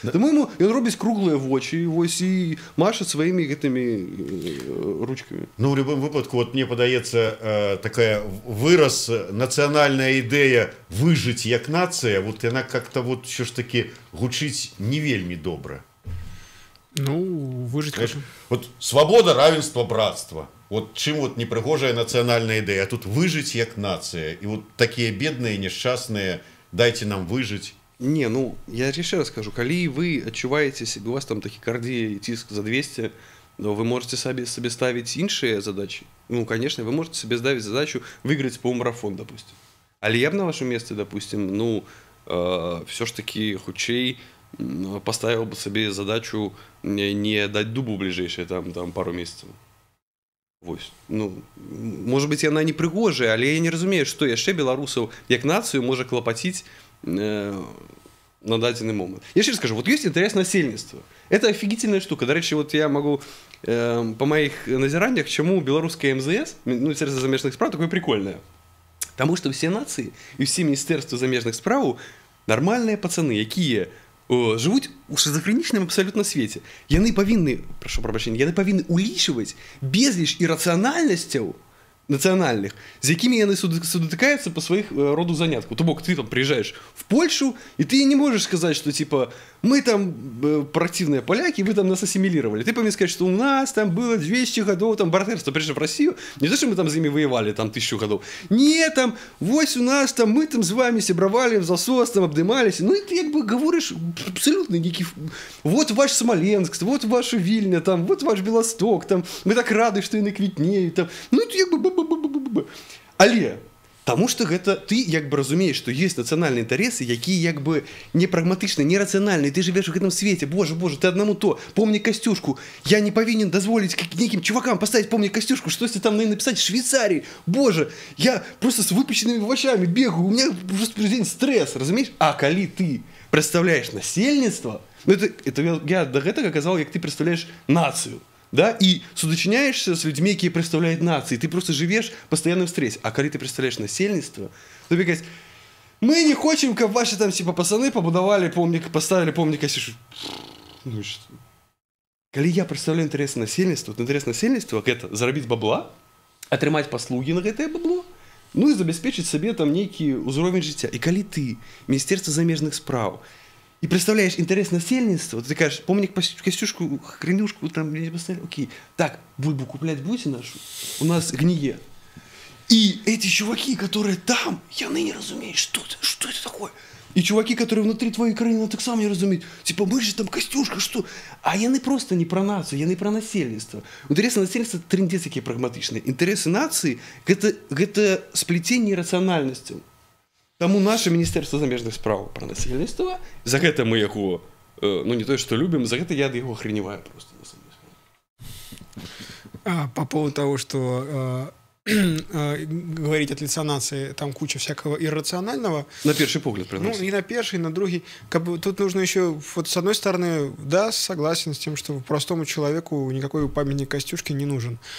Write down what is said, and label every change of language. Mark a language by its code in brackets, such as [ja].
[be] Таму ён робіць круглыя вочы, вось, і маша сваімі гэтымі ручкамі. Ну, в любом выпадку, вот мне падаецца такая выраз, нацыянальная ідэя выжыць як нацыя, вот яна как-то вот ўсё ж таки гучыць не вельмі добра. [ru] Ну, выжить как... Вот свобода, равенство, братство. [be] Вот чым вот непрыгожая нацыянальная ідэя, а тут выжыць як нацыя. І вот такія бедныя, несчастныя, дайте нам выжыць. Не, ну, я яшчэ раз скажу, калі вы адчуваеце себе, у вас там тахікардія і ціск за 200, [ru] но вы можете себе ставить [be] іншыя задачи. [ru] Ну, конечно, вы можете себе ставить задачу выиграть полумарафон, допустим. Але я б на вашем месте, допустим, ну, все ж таки хутчэй поставил бы себе задачу не дать дубу ближайшие там пару месяцев. [be] Вось. Ну, может быть, яна не прыгожая, але я не разумею, што яшчэ беларусаў як нацыю можа клапаціць на дадзены момант. Я яшчэ скажу, вот есть интерес насельніцтва. [ru] Это офигительная штука. До речі, вот я могу по моих назираннях, чему белорусская МЗС, ну, Министерство замежных справ, такое прикольное. Потому что все нации и все Министерства замежных справ нормальные пацаны, [be] якія жывуць у шизофренічным абсалютна свеце. Яны павінны, прашу прабачэння, яны павінны улічваць безліч ірацыянальнасцяў нацыянальных, з якімі яны сутыкаюцца па сваіх роду заняткаў. [ru] То бок, ты там приезжаешь в Польшу, и ты не можешь сказать, что типа мы там противные поляки, вы там нас ассимилировали. Ты повинен сказать, что у нас там было 200 годов там братерства, прежде в Россию. Не то, что мы там с ними воевали там 1000 годов. Не, там, вось у нас там, мы там с вами сябравали в засос, там обдымались. Ну, и ты как бы говоришь абсолютно некий... Вот ваш Смоленск, вот ваша Вильня, там, вот ваш Белосток, там, мы так рады, что яны квітнеют, там. Ну, это как бы... Але... [be] Таму што гэта ты як бы разумееш, што ёсць нацыянальныя інтарэсы, якія як бы не прагматычныя, не рацыянальныя. Ты жывеш у гэтым свеце. Боже, ты аднаму то, помнік Касцюшку. Я не павінен дазволіць нейкім чувакам паставіць помнік Касцюшку, штосьці там напісаць Швейцарии. [ru] Боже, я просто с выпученными вачамі бегаю, у меня просто день стресс, разумееш? [be] А калі ты представляешь насельніцтва, ну это я до гэтага казал, як ты представляешь нацыю. [ru] Да, и судочиняешься с людьми, которые представляют нации, ты просто живешь в постоянном стрессе. А когда ты представляешь насельніцтва, то тебе говорят, мы не хотим, как ваши там типа пацаны побудовали помник, поставили помник, ну что? Когда я представляю интересы насельніцтва, то интерес насельніцтва это заработать бабла, [be] атрымаць паслуги на гэтае бабло, [ru] ну и забеспечить себе там некий узровень жыцця. И когда ты, Министерство замежных справ, и представляешь интерес насельніцтва, ты кажешь, помнік Костюшку, хренюшку, там, не поставили, окей, так, бульбу куплять будете нашу? У нас гние. И эти чуваки, которые там, яны не разумеют, что это такое. И чуваки, которые внутри твоей краины, так сам не разумеют. Типа, мы же там Костюшка, что? А яны просто не про нацию, яны про насельніцтва. Интересы насельніцтва [be] трындец якія прагматычныя. [ru] Интересы нации гэта сплетение рациональностью. [be] Таму наше Министерство замежных справ про насельніцтва, за гэта мы яго, [ru] ну не то, что любим, [be] за гэта я ад яго охреневаю просто. [ru] По поводу того, что говорить от лица нации, там куча всякого иррационального. На первый погляд, ну, и на первый, и на другой. Как бы, тут нужно еще, вот с одной стороны, да, согласен с тем, что простому человеку никакой памятник Костюшки не нужен.